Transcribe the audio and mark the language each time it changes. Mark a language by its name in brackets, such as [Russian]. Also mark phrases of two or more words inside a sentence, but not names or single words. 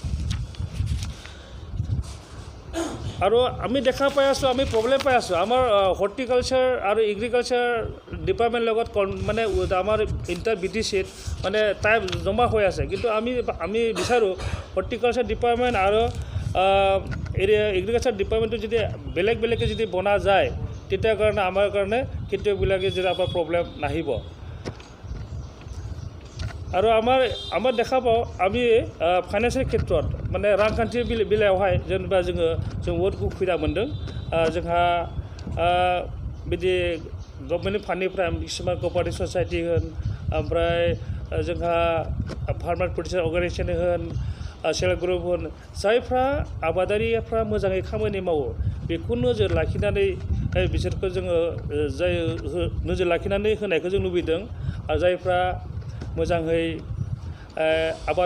[Assamese] আৰু আমি দেখা পাই আছোঁ আমি প্ৰব্লেম পাই আছোঁ আমাৰ [English] horticulture and agriculture department [Assamese] লগত মানে আমাৰ ইণ্টাৰ BTCত মানে টাইম জমা হৈ আছে কিন্তু আমি বিচাৰোঁ [English] horticulture department [Assamese] আৰু [English] agriculture departmentটো [Assamese] যদি বেলেগকৈ যদি বনা যায় তেতিয়া কাৰণে আমাৰ কাৰণে খেতিয়কবিলাকে যদি আমাৰ প্ৰব্লেম নাহিব আৰু আমাৰ দেখা পাওঁ আমি ফাইনেন্সিয়েল ক্ষেত্ৰত মানে [Bodo] रांखान्थि बेलायावहाय जेनेबा जों बहुद सुबिदा मोन्दों जोंहा बिदि गभर्नमेन्टनि फान्डनिफ्राय किसुमान [English] cooperative society [Bodo] होन ओमफ्राय जोंहा [English] farmer producer organization [Bodo] होन सेल्फ ग्रुप होन जायफ्रा आबादारिफ्रा मोजाङै खामानि मावो बेखौ नोजोर लाखिनानै बिसोरखौ जोङो जाय नोजोर लाखिनानै होनायखौ जों लुबैदों आरो जायफ्रा मोजाङै आबाद